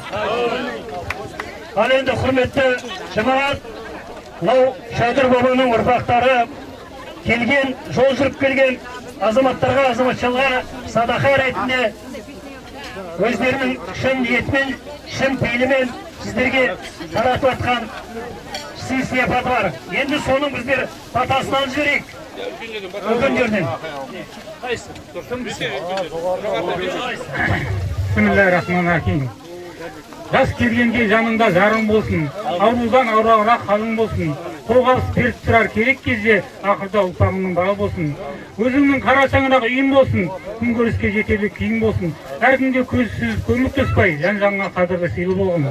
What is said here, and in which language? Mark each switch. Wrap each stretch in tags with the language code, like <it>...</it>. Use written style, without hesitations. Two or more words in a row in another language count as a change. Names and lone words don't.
<kk>Ал енді құрметті жамағат, мынау Шәудір бабаның ұрпақтары келген, жол жүріп келген азаматтарға, азаматшыларға садақа ретінде өздерінің шын ниетімен, шын пейілімен сіздерге таратып атқан сый-сияпаты бар. Енді соның біздер батасын алып жіберейік. Үлкендерден. Бисмиллахир-рахманир-рахим. Жас келгенде жаныңда жарың болсын, аурудан аурағырақ қалың болсын. Қолғабыс беріп тұрар керек кезде ақырда ұрпағыңның бағы болсын. Өзіңнің қарашаңырақ үйін болсын, күн көріске жетерлік күйін болсын. Әркімге көзсіз көмек түспай, жан-жанға қадірлі сыйлы болғын.</kk>